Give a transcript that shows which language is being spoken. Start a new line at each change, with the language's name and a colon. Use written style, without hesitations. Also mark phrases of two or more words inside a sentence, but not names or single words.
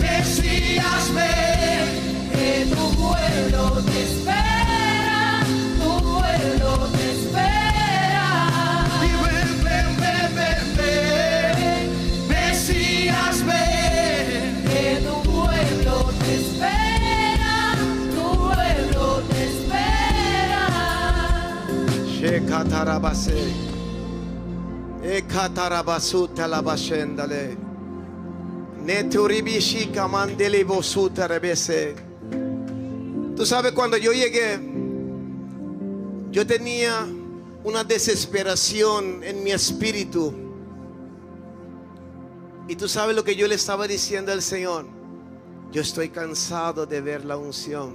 Spanish: Mesías, ven, que tu pueblo te espera, tu pueblo te espera. Ven, ven, ven, ven, ven. Mesías, ven, que tu pueblo te espera, tu pueblo te espera. Shekatarabase. Ekatarabasuta labashendale. Neturibishika mandele bosuta rebese. Tú sabes, cuando yo llegué, yo tenía una desesperación en mi espíritu. Y tú sabes lo que yo le estaba diciendo al Señor. Yo estoy cansado de ver la unción.